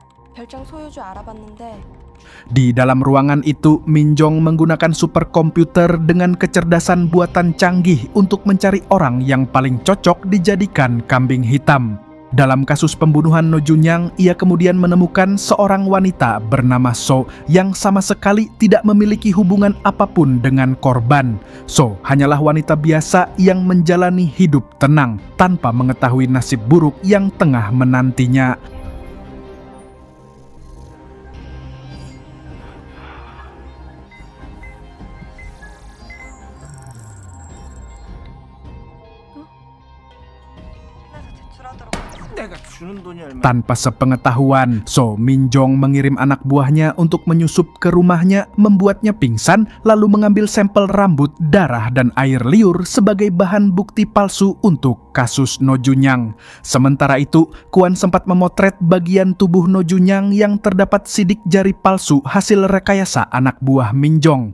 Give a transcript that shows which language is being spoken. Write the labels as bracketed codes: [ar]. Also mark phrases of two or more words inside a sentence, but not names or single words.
[ko] 별장 소유주 알아봤는데 [id] Di dalam ruangan itu, Minjong menggunakan superkomputer dengan kecerdasan buatan canggih untuk mencari orang yang paling cocok dijadikan kambing hitam. Dalam kasus pembunuhan No Junyang, ia kemudian menemukan seorang wanita bernama So yang sama sekali tidak memiliki hubungan apapun dengan korban. So hanyalah wanita biasa yang menjalani hidup tenang tanpa mengetahui nasib buruk yang tengah menantinya. [ko] 내가 주는 돈이 얼마? [id] Tanpa sepengetahuan, So Minjong mengirim anak buahnya untuk menyusup ke rumahnya, membuatnya pingsan, lalu mengambil sampel rambut, darah, dan air liur sebagai bahan bukti palsu untuk kasus No Junyang. Sementara itu, Kwon sempat memotret bagian tubuh No Junyang yang terdapat sidik jari palsu hasil rekayasa anak buah Minjong.